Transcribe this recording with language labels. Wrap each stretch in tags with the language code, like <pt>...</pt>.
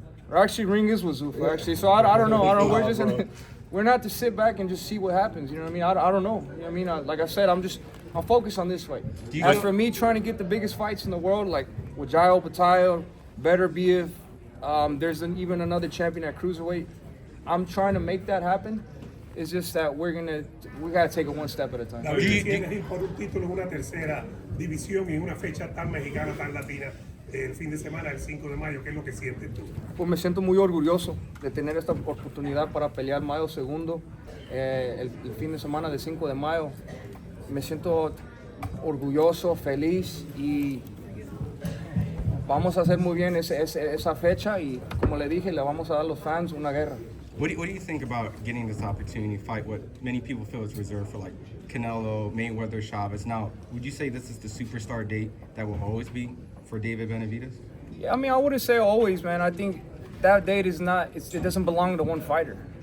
<en>Or actually, Ring is with Zuffa, actually. So I don't know. We're not to sit back and just see what happens, you know what I mean? I don't know. You know what I mean? Like I said, I'm focused on this fight. As for me trying to get the biggest fights in the world, like with Opetaia, Beterbiev, there's even another champion at cruiserweight. I'm trying to make that happen. It's just that we gotta take it one step at a time.</en> <es>David, tienes ir por un título en una tercera división y en una fecha tan mexicana, tan latina. del fin de semana, el 5 de mayo? ¿Qué es lo que sientes tú? Pues me siento muy orgulloso de tener esta oportunidad para pelear Mayo segundo, el fin de semana del 5 de mayo. Me siento orgulloso, feliz y vamos a hacer muy bien esa fecha y como le dije, le vamos a dar a los fans una guerra.</es> <en>What do you think about getting this opportunity to fight what many people feel is reserved for like Canelo, Mayweather, Chavez? Now, would you say this is the superstar date that will always be for David Benavidez? Yeah, I mean, I wouldn't say always, man. I think that date is not, it doesn't belong to one fighter.</en>